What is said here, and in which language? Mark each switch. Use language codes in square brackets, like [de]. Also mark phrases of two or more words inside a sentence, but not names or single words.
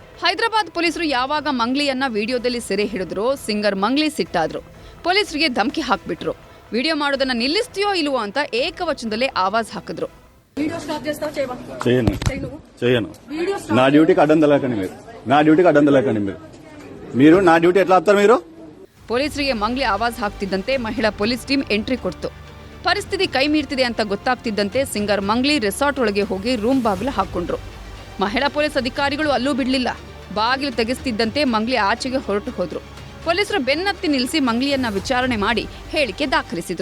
[kn] ಹೈದರಾಬಾದ್ ಪೊಲೀಸರು ಯಾವಾಗ ಮಂಗ್ಲಿಯನ್ನ ವಿಡಿಯೋದಲ್ಲಿ ಸೆರೆ ಹಿಡಿದ್ರು ಸಿಂಗರ್ ಮಂಗ್ಲಿ ಸಿಟ್ಟಾದ್ರು. ಪೊಲೀಸರಿಗೆ ಧಮಕಿ ಹಾಕ್ಬಿಟ್ರು. ವಿಡಿಯೋ ಮಾಡೋದನ್ನ ನಿಲ್ಲಿಸ್ತೀಯೋ ಇಲ್ವೋ ಅಂತ ಏಕವಚನದಲ್ಲೇ ಆವಾಜ್ ಹಾಕಿದ್ರು. [te] చేయను నా డ్యూటీకి అడ్డం తెలకండి మీరు నా డ్యూటీ ఎట్లా ఆపుతారు మీరు? [kn] ಪೊಲೀಸರಿಗೆ ಮಂಗ್ಲಿ ಆವಾಜ್ ಹಾಕ್ತಿದ್ದಂತೆ ಮಹಿಳಾ [en] police team [kn] ಎಂಟ್ರಿ ಕೊಡ್ತು. ಪರಿಸ್ಥಿತಿ ಕೈ ಮೀರ್ತಿದೆ ಅಂತ ಗೊತ್ತಾಗ್ತಿದ್ದಂತೆ ಸಿಂಗರ್ ಮಂಗ್ಲಿ ರೆಸಾರ್ಟ್ ಒಳಗೆ ಹೋಗಿ ರೂಮ್ ಬಾಗಿಲು ಹಾಕೊಂಡ್ರು. ಮಹಿಳಾ ಪೊಲೀಸ್ ಅಧಿಕಾರಿಗಳು ಅಲ್ಲೂ ಬಿಡ್ಲಿಲ್ಲ. ಬಾಗಿಲು ತೆಗೆಸ್ತಿದ್ದಂತೆ ಮಂಗ್ಲಿ ಆಚೆಗೆ ಹೊರಟು ಹೋದ್ರು. ಪೊಲೀಸರು ಬೆನ್ನತ್ತಿ ನಿಲ್ಲಿಸಿ ಮಂಗ್ಲಿಯನ್ನ ವಿಚಾರಣೆ ಮಾಡಿ ಹೇಳಿಕೆ ದಾಖಲಿಸಿದ್ರು.